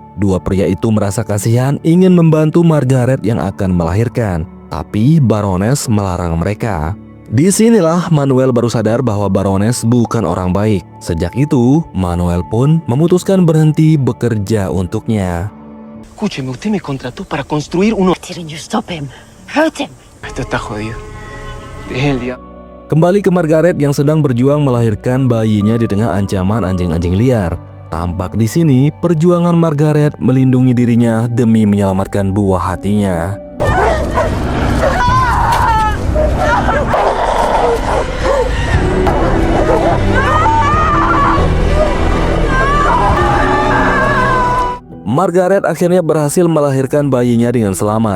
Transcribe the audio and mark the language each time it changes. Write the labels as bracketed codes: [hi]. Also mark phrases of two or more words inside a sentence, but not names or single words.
[id] Dua pria itu merasa kasihan ingin membantu Margaret yang akan melahirkan, tapi Baroness melarang mereka. Disinilah Manuel baru sadar bahwa Baroness bukan orang baik. Sejak itu, Manuel pun memutuskan berhenti bekerja untuknya. [es] Escúcheme, usted me contrató para construir uno. [en] Didn't you stop him? Hurt him. [es] Esto está jodido. Deje el diablo. [id] Kembali ke Margaret yang sedang berjuang melahirkan bayinya di tengah ancaman anjing-anjing liar. Tampak di sini perjuangan Margaret melindungi dirinya demi menyelamatkan buah hatinya. Margaret akhirnya berhasil melahirkan bayinya dengan selamat.